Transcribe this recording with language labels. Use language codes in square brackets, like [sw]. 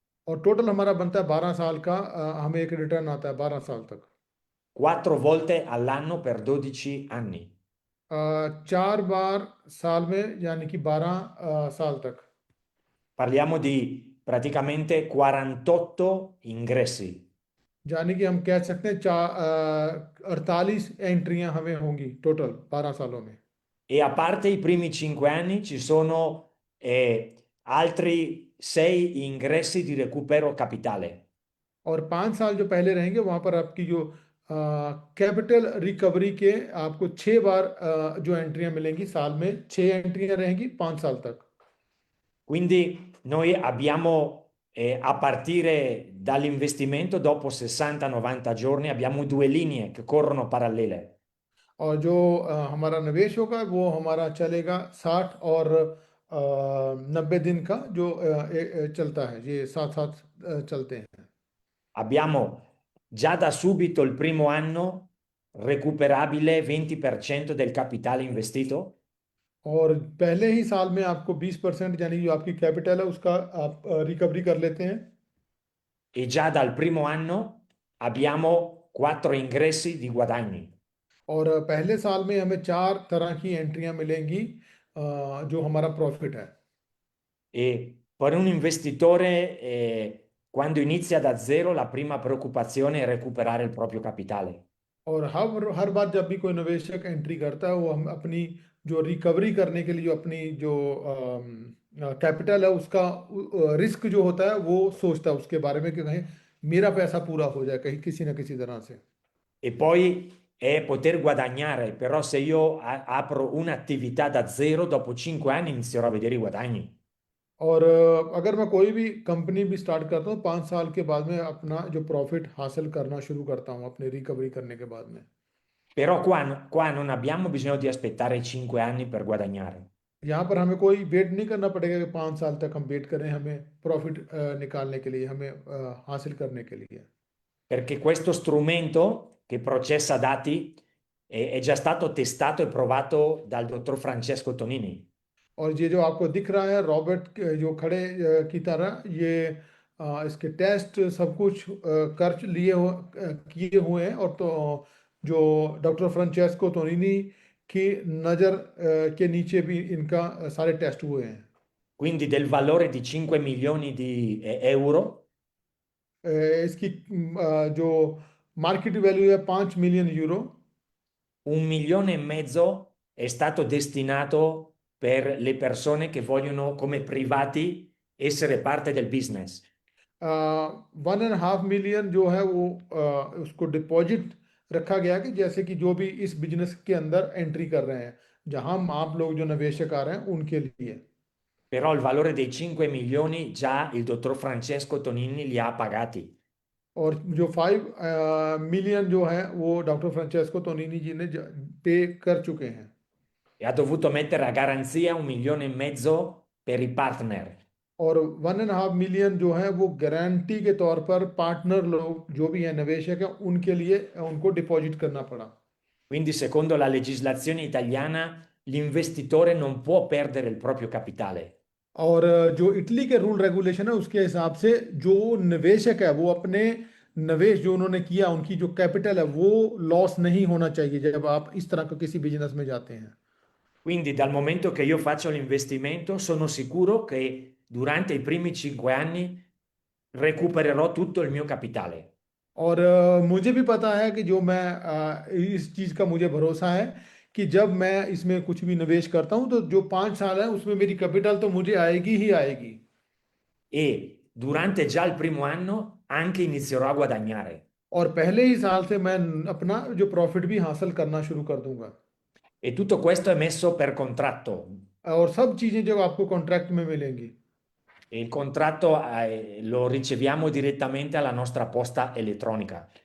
[hi] और टोटल हमारा बनता है 12 साल का हमें एक रिटर्न आता है 12 साल तक [it] 4 volte all'anno per 12 anni. [hi] 4 बार साल में यानी कि 12 साल तक [it] Parliamo di praticamente 48 ingressi [hi] यानी कि हम कह सकते हैं 48 एंट्रियां हमें होंगी टोटल 12 सालों में [it] e a parte i primi 5 anni ci sono altri 6 ingressi di recupero capitale. [hi] और 5 साल जो पहले रहेंगे वहां पर आपकी जो कैपिटल रिकवरी के आपको 6 बार जो एंट्रियां मिलेंगी साल में 6 एंट्रियां रहेंगी 5 साल तक [it] Quindi noi abbiamo, a partire dall'investimento, dopo 60-90 giorni, abbiamo 2 linee che corrono parallele. [hi] और जो हमारा निवेश होगा वो हमारा चलेगा 60 और 90 दिन का जो चलता है ये साथ साथ चलते हैं [it] Abbiamo già da subito il primo anno recuperabile 20% del capitale investito [hi] और पहले ही साल में आपको 20% यानी जो आपकी कैपिटल है उसका आप रिकवरी कर लेते हैं [it] e già dal primo anno abbiamo 4 ingressi di guadagni. [hi] और पहले साल में हमें 4 तरह की एंट्रियां मिलेंगी जो हमारा प्रॉफिट है [it] E per un investitore, quando inizia da zero, la prima preoccupazione è recuperare il proprio capitale. [hi] और हर बार जब भी कोई निवेशक एंट्री करता है वो हम अपनी जो रिकवरी करने के लिए जो अपनी जो कैपिटल है उसका रिस्क जो होता है वो सोचता है उसके बारे में कि कहीं मेरा पैसा पूरा हो जाए कहीं किसी ना किसी तरह से [it] E poi è poter guadagnare, però se io apro un'attività da zero, dopo 5 anni inizierò a vedere i guadagni. [hi] और अगर मैं कोई भी कंपनी भी स्टार्ट करता हूँ 5 साल के बाद में अपना जो प्रॉफिट हासिल करना शुरू करता हूँ अपनी रिकवरी करने के बाद में [it] Però qua non abbiamo bisogno di aspettare 5 anni per guadagnare, [hi] यहाँ पर हमें कोई वेट नहीं करना पड़ेगा कि 5 साल तक हम वेट करें हमें प्रॉफिट निकालने के लिए हमें हासिल करने के लिए [it] perché questo strumento che processa dati è già stato testato e provato dal dottor Francesco Tonini. [hi] और ये जो आपको दिख रहा है रॉबर्ट जो खड़े की तरह ये इसके टेस्ट सब कुछ कर लिए किए हुए हैं और तो जो डॉक्टर फ्रांचेस्को तोनिनी की नज़र के नीचे भी इनका सारे टेस्ट हुए हैं [it] Quindi del valore di 5 milioni di euro, [hi] इसकी जो मार्केट वैल्यू है 5 million euro [it] 1,5 milioni è stato destinato per le persone che vogliono come privati essere parte del business. [hi] 1.5 million जो है वो उसको डिपॉजिट रखा गया कि जैसे कि जो भी इस बिजनेस के अंदर एंट्री कर रहे हैं, जहां आप लोग जो निवेशक आ रहे हैं उनके लिए। [it] Però il valore dei 5 milioni già il dottor Francesco Tonini li ha pagati. [hi] और जो 5 million जो है वो डॉक्टर फ्रांचेस्को तोनिनी जी ने पे कर चुके हैं। [it] E ha dovuto mettere a garanzia 1,5 milioni per i partner. [hi] और 1.5 million जो है वो गारंटी के तौर पर पार्टनर लोग जो भी है निवेशक है उनके लिए उनको डिपॉजिट करना पड़ा। [it] Quindi, secondo la legislazione italiana, l'investitore non può perdere il proprio capitale. [hi] और जो इटली के रूल रेगुलेशन है उसके हिसाब से जो निवेशक है वो अपने निवेश जो उन्होंने किया उनकी जो कैपिटल है वो लॉस नहीं होना चाहिए जब आप इस तरह का किसी बिजनेस में जाते हैं। [it] Quindi, dal momento che io faccio l'investimento, sono sicuro che durante i primi 5 anni recupererò tutto il mio capitale. [hi] और मुझे भी पता है कि जो मैं इस चीज़ का मुझे भरोसा है कि जब मैं इसमें कुछ भी निवेश करता हूँ तो जो 5 साल है उसमें मेरी कैपिटल तो मुझे आएगी ही आएगी। [it] E durante già il primo anno anche inizierò a guadagnare. [hi] और पहले ही साल से मैं अपना जो प्रॉफिट भी हासिल करना शुरू कर दूंगा। [it] E tutto questo è messo per contratto. [hi] और सब चीज़ें जो आपको कॉन्ट्रैक्ट में मिलेंगी। [it] E il contratto lo riceviamo direttamente alla nostra posta elettronica.